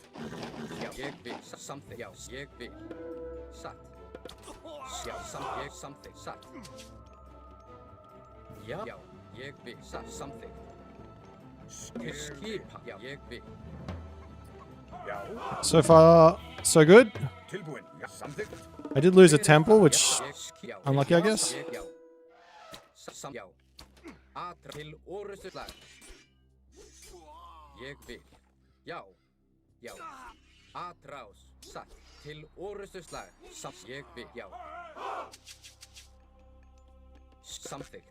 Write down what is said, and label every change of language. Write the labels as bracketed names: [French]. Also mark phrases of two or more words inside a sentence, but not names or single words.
[Icelandic] Já, ég vil. Samþykkt. Já, ég vil. Satt. Já, ég samþykkt. Satt. Já, já, ég vil. Satt, samþykkt. Til skipan. Já, ég vil. Já. [English] So far, so good. [Icelandic] Tilbúinn. Já, samþykkt. [English] I did lose a temple, which [Icelandic] Já, [English] unlucky, I guess. [Icelandic] Já. Já. Atra til orustuslag. Ég vil. Já. Já. Atrás. Satt. Til orustuslag. Ég vil. Já. Samþykkt.